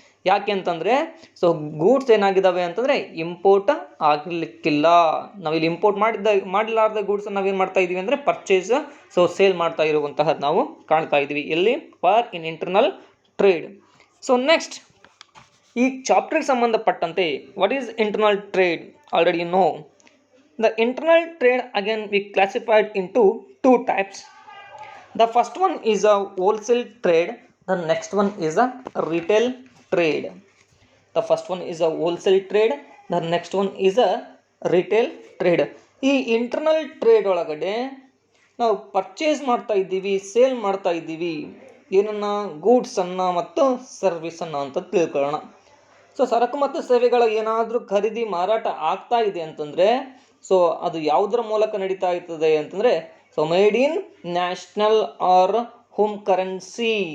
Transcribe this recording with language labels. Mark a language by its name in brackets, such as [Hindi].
[Kannada] ಯಾಕೆ ಅಂತಂದರೆ, so goods ಏನಾಗಿದ್ದಾವೆ ಅಂತಂದರೆ ಇಂಪೋರ್ಟ್ ಆಗಲಿಕ್ಕಿಲ್ಲ. ನಾವಿಲ್ಲಿ ಇಂಪೋರ್ಟ್ ಮಾಡಲಾರ್ದ ಗೂಡ್ಸ್ ನಾವೇನು ಮಾಡ್ತಾ ಇದ್ದೀವಿ ಅಂದರೆ ಪರ್ಚೇಸ್, ಸೊ ಸೇಲ್ ಮಾಡ್ತಾ ಇರುವಂತಹದ್ದು ನಾವು ಕಾಣ್ತಾ ಇದ್ದೀವಿ ಎಲ್ಲಿ? [English] In internal trade. So next, [Kannada] ಈ ಚಾಪ್ಟರ್ಗೆ ಸಂಬಂಧಪಟ್ಟಂತೆ [English] What is internal trade already know. The internal trade again we classified into two types. The first one is a wholesale trade. The next one is a retail trade. The first one is a wholesale trade. The next one is a retail trade. [Kannada] ಈ internal trade ಒಳಗಡೆ ನಾವು purchase ಮಾಡ್ತಾ ಇದ್ದೀವಿ, sale ಮಾಡ್ತಾ ಇದ್ದೀವಿ. ಏನನ್ನ? ಗೂಡ್ಸನ್ನು ಮತ್ತು ಸರ್ವಿಸನ್ನು ಅಂತ ತಿಳ್ಕೊಳ್ಳೋಣ. ಸೊ ಸರಕು ಮತ್ತು ಸೇವೆಗಳ ಏನಾದರೂ ಖರೀದಿ ಮಾರಾಟ ಆಗ್ತಾ ಇದೆ ಅಂತಂದರೆ, ಸೊ ಅದು ಯಾವುದರ ಮೂಲಕ ನಡೀತಾ ಇರ್ತದೆ ಅಂತಂದರೆ, so [English] Made in national or home currency.